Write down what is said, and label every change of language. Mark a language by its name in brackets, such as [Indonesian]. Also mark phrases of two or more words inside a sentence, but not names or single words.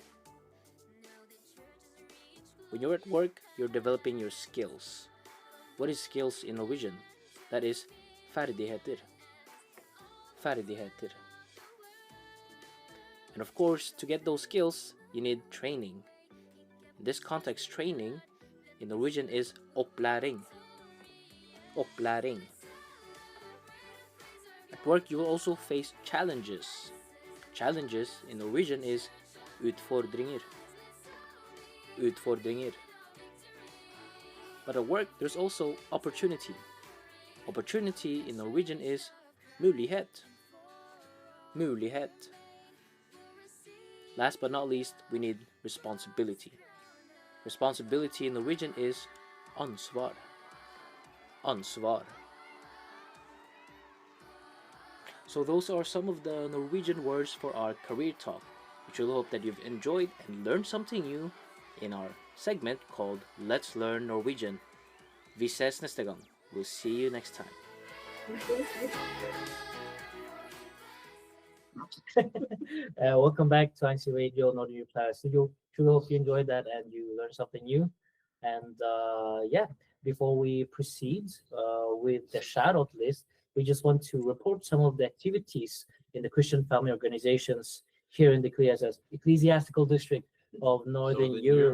[English] When you're at work, you're developing your skills. What is skills in Norwegian? That is [Norwegian] ferdigheter. Ferdigheter. [English] And of course, to get those skills, you need training. In this context, training in Norwegian is opplæring. [Norwegian] Opplæring. [English] At work, you will also face challenges. Challenges in Norwegian is utfordringer. [Norwegian] Utfordringer. [English] But at work, there's also opportunity. Opportunity in Norwegian is mulighet. [Norwegian] Mulighet. [English] Last but not least, we need responsibility. Responsibility in Norwegian is ansvar. [Norwegian] Ansvar. [English] So those are some of the Norwegian words for our career talk. We truly hope that you've enjoyed and learned something new in our segment called Let's Learn Norwegian. [Norwegian] Vi ses neste gang. [English] We'll see you next time. Welcome back to INCRadio Northern Reply Studio. Truly hope you enjoyed that and you learned something new. And yeah, before we proceed with the shout out list, we just want to report some of the activities in the Christian family organizations here in the ecclesiastical district of Northern Europe.